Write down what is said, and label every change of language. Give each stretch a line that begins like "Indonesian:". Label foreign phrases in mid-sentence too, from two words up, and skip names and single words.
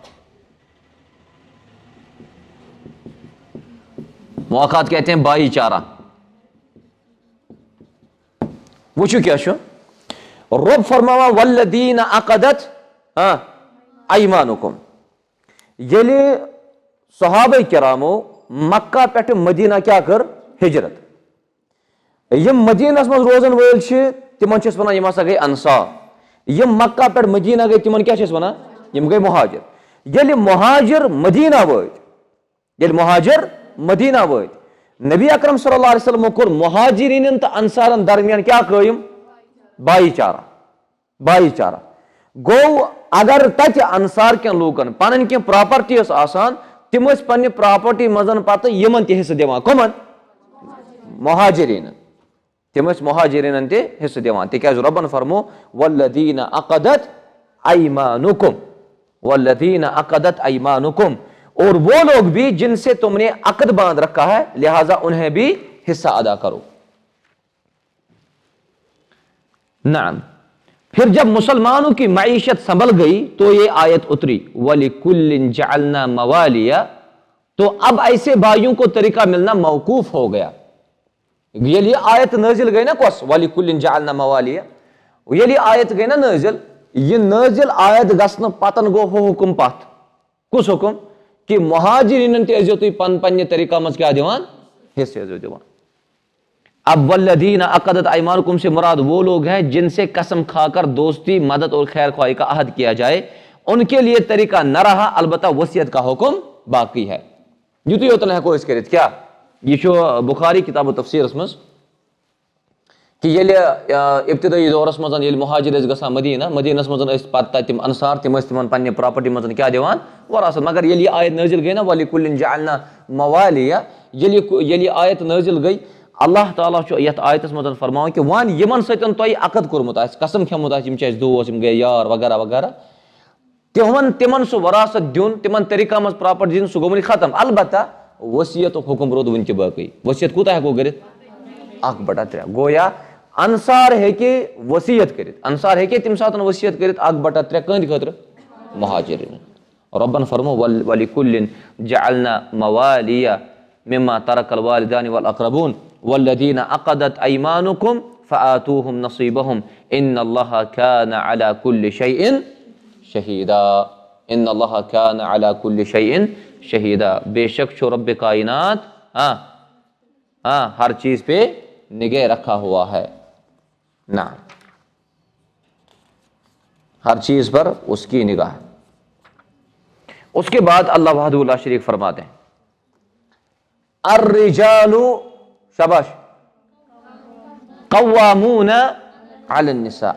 Urdu: مؤاخات کہتے ہیں بھائی چارہ.
Kashmiri: وچو کیا شو رب فرماوا
Arabic: والذین عقدت ایمانکم.
Kashmiri: یلی صحابہ کرامو مکہ پہ مدینہ کیا کر؟ ہجرت. یم مدینہ مز روزن ول تمن ونان یم ہسا گئی انصار. یم مکہ پہ مدینہ گئی تمن کیا ونان؟ یم گئی مہاجر. یلی مہاجر مدینہ وٲتۍ نبی اکرم
Arabic: صلی اللہ علیہ وسلم
Kashmiri: کور مہاجرین تو انصارن درمیان کیا قائم؟ بھائی چارہ. گو اگر تت انصار کن لوکن پن کی پراپرٹی آسان، تم پنہ پراپرٹی مزن پتہ یمن تہ حصہ دِوان. کمن؟ مہاجرین. تم مہاجرین تہ حصہ دِوان. تکیاز ربن فرمو
Arabic: والذین عقدت ایمانکم.
Urdu: اور وہ لوگ بھی جن سے تم نے عقد باندھ رکھا ہے، لہذا انہیں بھی حصہ ادا کرو. نعم. پھر جب مسلمانوں کی معیشت سنبھل گئی تو یہ آیت اتری
Arabic: وَلِكُلٍّ جَعَلْنَا مَوَالِيَ.
Urdu: تو اب ایسے بھائیوں کو طریقہ ملنا موقوف ہو گیا.
Kashmiri: یہ آیت نازل گئی نا کس
Arabic: وَلِكُلٍّ جَعَلْنَا مَوَالِيَ.
Kashmiri: یہ آیت گئی نا نازل. یہ نازل آیت گژھنہٕ پتن گو ہو حکم پتھ. کس حکم؟ کہ مہاجرین تہ ازیو تھی پنہ طریقہ مز کیا دیوان؟ حصہ ازیو دیوان.
Urdu: اب
Arabic: والذین عقدت ایمانکم
Urdu: سے مراد وہ لوگ ہیں جن سے قسم کھا کر دوستی، مدد اور خیر خواہی کا عہد کیا جائے. ان کے لیے طریقہ نہ رہا، البتہ وصیت کا حکم باقی ہے.
Kashmiri: یوتھی یوتن ہیکو اس کرت کیا؟ یہ بخاری کتاب و تفسیر مز کہ یل ابتدائی دورس مز مہاجر گژھان مدینس مز پتہ تم انصار تم تمن پنہ پراپرٹی مز کیا دیوان؟ وراثت. مگر یل یہ آیت نازل گئی نا
Arabic: وَلِكُلٍّ جَعَلْنَا مَوَالِيَ،
Kashmiri: یل آیت نازل گئی، اللہ تعالیٰ یت آیتس مز فرماؤں کہ وان یمن ستن تۄہہِ عقد کورمُت آسہِ، قسم کھیوٚمُت آسہِ، یم چھِ اَسہِ دوس، یم گٔے یار وغیرہ وغیرہ، تمن سُہ وراثت دیُن، تمن طریقہ مز پراپرٹی دِنۍ، سُہ گوٚو وُنہِ ختم. البتہ وصیتُک حکم روٗد وُنہِ تہِ باقٕے. وصیت کوٗتاہ ہٮ۪کو کٔرِتھ؟ 1/3. گویا انصار ہیٚکہِ وصیت کٔرِتھ. انصار ہیٚکہِ تمہِ ساتہٕ وصیت کٔرِتھ 1/3 کٕہٕنٛدِ خٲطرٕ؟ مہاجرین. ربن فرمو
Arabic: وَلِكُلٍّ جَعَلْنَا مَوَالِيَ مِمَّا تَرَكَ الْوَالِدَانِ وَالْأَقْرَبُونَ وَالَّذِينَ عَقَدَتْ أَيْمَانُكُمْ فَآتُوهُمْ نَصِيبَهُمْ إِنَّ اللَّهَ كَانَ عَلَى كُلِّ شَيْءٍ شَهِيدًا. إِنَّ اللَّهَ كَانَ عَلَى كُلِّ شَيْءٍ شَهِيدًا.
Urdu: بے شک چھو رب کائنات ہر چیز پہ نگہ رکھا ہوا ہے. نعم، ہر چیز پر اس کی نگاہ. اس کے بعد اللہ
Arabic: وحدہ لا شریک
Urdu: فرماتے ہیں الرجال، شاباش،
Arabic: قوامون علی النساء.